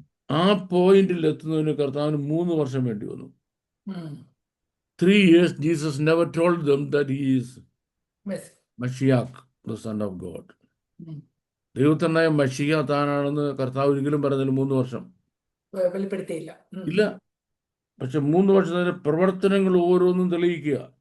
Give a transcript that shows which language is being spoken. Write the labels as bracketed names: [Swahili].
[Malayalam] ആ പോയിന്റിൽ എത്തുന്നതിന് കർത്താവിന് 3 വർഷം വേണ്ടി വന്നു. [English] 3 years Jesus never told them that he is Mashiach, the Son of God. [Malayalam] ദൈവത്തിനായ മഷിയ താനാണെന്ന് കർത്താവ് ഒരിക്കലും പറഞ്ഞതിന് 3 വർഷം വെളിപ്പെടുത്തിയില്ല. ഇല്ല. പക്ഷെ 3 വർഷത്തിന്റെ പ്രവർത്തനങ്ങൾ ഓരോന്നും തെളിയിക്കുക.